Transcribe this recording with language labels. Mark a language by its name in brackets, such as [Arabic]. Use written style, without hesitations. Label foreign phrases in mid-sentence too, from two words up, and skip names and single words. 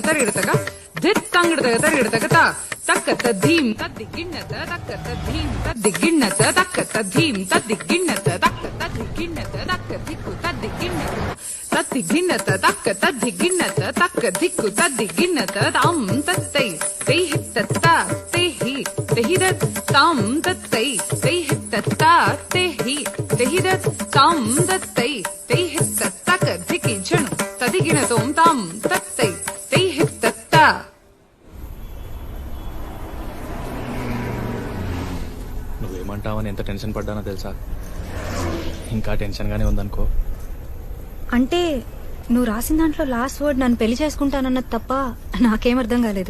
[Telugu] तरगड़ तक धित तंगड़ तक तरगड़ तक ता तक तद्धीम तद्दिगिन्नत तक तद्धीम तद्दिगिन्नत तक तद्धीम तद्दिगिन्नत तक तद्दिगिन्नत तक दिक्कु तद्दिगिन्नत तद्दिगिन्नत तक तद्दिगिन्नत तक दिक्कु तद्दिगिन्नत ताम तत्तै तै हित्तत्ता तेहि तेहिदत् ताम तत्तै तै हित्तत्ता तेहिदत् ताम तत्तै तै हित्तत्तक धिकि जनु तदिगिनतों ताम तत्तै तै हित्तत्ता. నువ్వేమంటావని ఎంత టెన్షన్ పడ్డానో తెలుసా? ఇంకా టెన్షన్ గానే ఉందనుకో. అంటే నువ్వు రాసిన దాంట్లో [English] last word [Telugu] నన్ను పెళ్లి చేసుకుంటానన్నది తప్ప నాకేం అర్థం కాలేదు.